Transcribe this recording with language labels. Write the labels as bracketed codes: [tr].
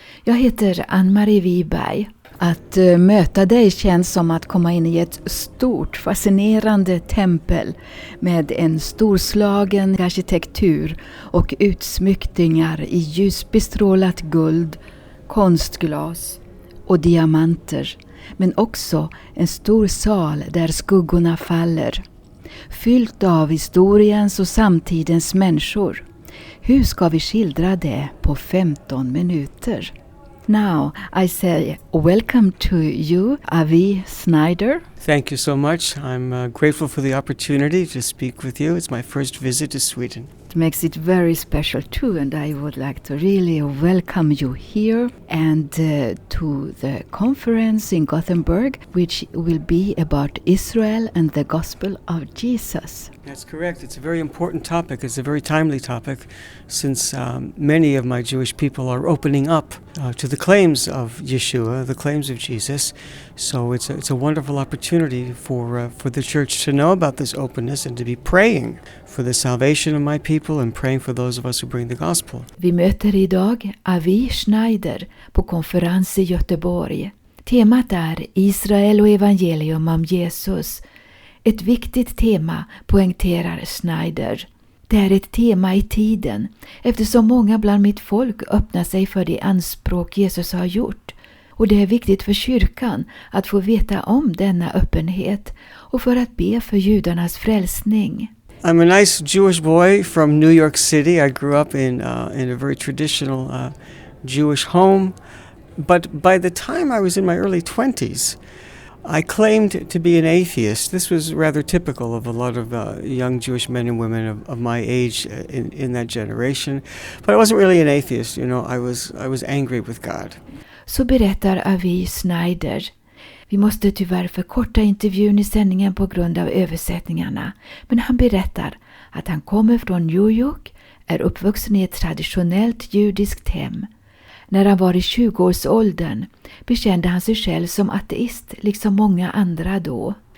[sv] Jag heter Ann-Marie Wiberg. Att möta dig känns som att komma in i ett stort, fascinerande tempel med en storslagen arkitektur och utsmyckningar i ljusbestrålat guld, konstglas och diamanter. Men också en stor sal där skuggorna faller. Fyllt av historiens och samtidens människor. Hur ska vi skildra det på 15 minuter? [en] Now I say welcome to you, Avi Snyder. Thank you so much. I'm grateful for the opportunity to speak with you. It's my first visit to Sweden. It makes it very special too, and I would like to really welcome you here and to the conference in Gothenburg, which will be about Israel and the gospel of Jesus. That's correct. It's a very important topic. It's a very timely topic since many of my Jewish people are opening up to the claims of Yeshua, the claims of Jesus. So it's a wonderful opportunity for the church to know about this openness and to be praying for the salvation of my people and praying for those of us who bring the gospel. [sv] Vi möter idag Avi Snyder på konferens i Göteborg. Temat är Israel och evangelium om Jesus. Ett viktigt tema, poängterar Snyder. Det är ett tema i tiden eftersom många bland mitt folk öppnar sig för de anspråk Jesus har gjort. Och det är viktigt för kyrkan att få veta om denna öppenhet och för att be för judarnas frälsning. [en] I'm a nice Jewish boy from New York City. I grew up in a very traditional Jewish home. But by the time I was in my early 20s, I claimed to be an atheist. This was rather typical of a lot of young Jewish men and women of my age in that generation. But I wasn't really an atheist. You know, I was angry with God. [sv] Så berättar Avi Snyder. Vi måste tyvärr förkorta intervjun i sändningen på grund av översättningarna. Men han berättar att han kommer från New York, är uppvuxen i ett traditionellt judiskt hem. När han var i 20-årsåldern bekände han sig själv som ateist, liksom många andra då.